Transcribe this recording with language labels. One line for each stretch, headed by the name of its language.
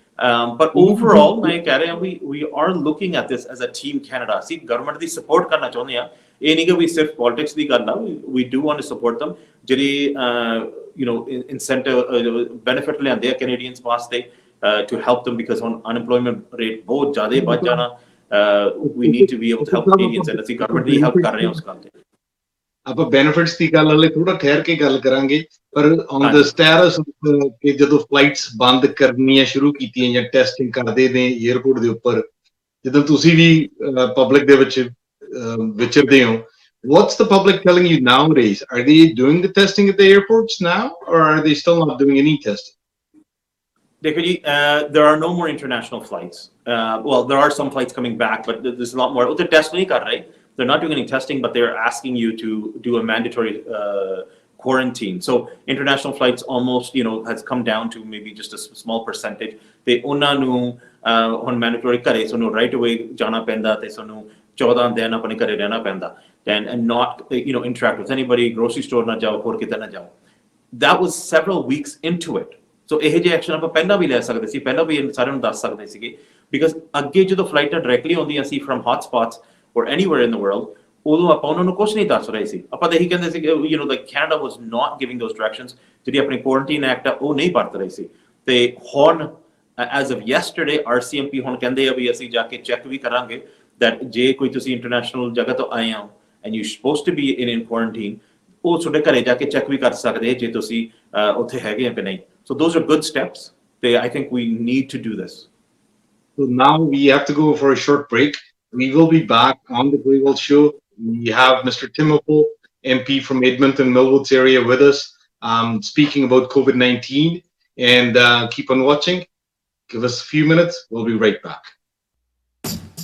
English: But overall, we are looking at this as a team Canada.
Punjabi: See, government ਦੀ support ਕਰਨਾ ਚਾਹੁੰਦੇ ਆ, ਇਹ ਨਹੀਂ ਕਿ ਵੀ ਸਿਰਫ politics ਦੀ ਗੱਲ ਆ.
English: We do want to support them.
Punjabi: ਜਿਹੜੇ incentive benefit ਲਿਆਂਦੇ ਆ Canadians ਵਾਸਤੇ
English: to help them, because on unemployment rate
Punjabi: ਬਹੁਤ ਜ਼ਿਆਦਾ ਵੱਧ ਜਾਣਾ.
English: We need to be able to help Canadians, and
Punjabi: ਅਸੀਂ government ਦੀ help ਕਰ ਰਹੇ ਹਾਂ ਉਸ ਗੱਲ ਤੇ. ਆਪਾਂ ਬੈਨੀਫਿਟਸ ਦੀ ਗੱਲ ਹਲੇ ਥੋੜਾ ਠਹਿਰ ਕੇ ਗੱਲ ਕਰਾਂਗੇ, ਪਰ ਔਨ ਦ ਸਟੇਟਸ ਕਿ ਜਦੋਂ ਫਲਾਈਟਸ ਬੰਦ ਕਰਨੀਆਂ ਸ਼ੁਰੂ ਕੀਤੀਆਂ ਜਾਂ ਟੈਸਟਿੰਗ ਕਰਦੇ ਨੇ 에ਅਰਪੋਰਟ ਦੇ ਉੱਪਰ, ਜਦੋਂ ਤੁਸੀਂ ਵੀ ਪਬਲਿਕ ਦੇ ਵਿੱਚ ਵਿਚਰਦੇ ਹੋ,
English: what's the public telling you nowadays? Are they doing the testing at the airports now, or are they still not doing any testing?
Hindi: Dekho ji,
English: there are no more international flights. Well, there are some flights coming back, but there's a lot more. The test
Hindi: nahi kar rahe.
English: They're not doing any testing, but they're asking you to do a mandatory quarantine. So international flights almost, has come down to maybe just a small percentage.
Punjabi: They ਉਹਨਾਂ ਨੂੰ ਹੁਣ mandatory ਕਰੇ,
English: so right away
Punjabi: ਜਾਣਾ ਪੈਂਦਾ ਤੇ ਸਾਨੂੰ 14 ਦਿਨ ਆਪਣੇ ਘਰੇ ਰਹਿਣਾ ਪੈਂਦਾ,
English: and not interact with anybody,
Punjabi: grocery store ਨਾ ਜਾਓ, ਹੋਰ ਕਿਤੇ ਨਾ ਜਾਓ.
English: That was several weeks into it.
Punjabi: So ਇਹ ਜਿਹੇ ਐਕਸ਼ਨ ਆਪਾਂ ਪਹਿਲਾਂ ਵੀ ਲੈ ਸਕਦੇ ਸੀ, ਪਹਿਲਾਂ ਵੀ ਸਾਰਿਆਂ ਨੂੰ ਦੱਸ ਸਕਦੇ ਸੀਗੇ, because ਅੱਗੇ ਜਦੋਂ ਫਲਾਈਟਾਂ ਡਾਇਰੈਕਟਲੀ ਆਉਂਦੀਆਂ ਸੀ
English: from hotspots or anywhere in the world,
Punjabi: ਉਦੋਂ ਆਪਾਂ ਉਹਨਾਂ ਨੂੰ ਕੁਝ ਨਹੀਂ ਦੱਸ ਰਹੇ ਸੀ. ਆਪਾਂ ਤਾਂ ਇਹੀ ਕਹਿੰਦੇ ਸੀ ਕਿ
English: like Canada was not giving those directions.
Punjabi: ਜਿਹੜੀ ਆਪਣੀ ਕੁਆਰੰਟਾਈਨ ਐਕਟ ਆ ਉਹ ਨਹੀਂ ਵਰਤ ਰਹੀ ਸੀ. ਤੇ ਹੁਣ as of yesterday RCMP ਹੁਣ ਕਹਿੰਦੇ ਆ ਵੀ ਅਸੀਂ ਜਾ ਕੇ ਚੈੱਕ ਵੀ ਕਰਾਂਗੇ that ਜੇ ਕੋਈ ਤੁਸੀਂ ਇੰਟਰਨੈਸ਼ਨਲ ਜਗ੍ਹਾ ਤੋਂ ਆਏ ਹੋ
English: and you're supposed to be in quarantine,
Punjabi: ਉਹ ਤੁਹਾਡੇ ਘਰੇ ਜਾ ਕੇ ਚੈੱਕ ਵੀ ਕਰ ਸਕਦੇ ਜੇ ਤੁਸੀਂ ਉੱਥੇ ਹੈਗੇ ਆ ਕਿ ਨਹੀਂ.
English: So those are good steps. I think we need to do this. So now we have to go for a short break. We will be back on the Grewalz Show. We have Mr. Tim Uppal, MP from Edmonton, Millwoods area with us, speaking about COVID-19. And keep on watching. Give us a few minutes. We'll be right back.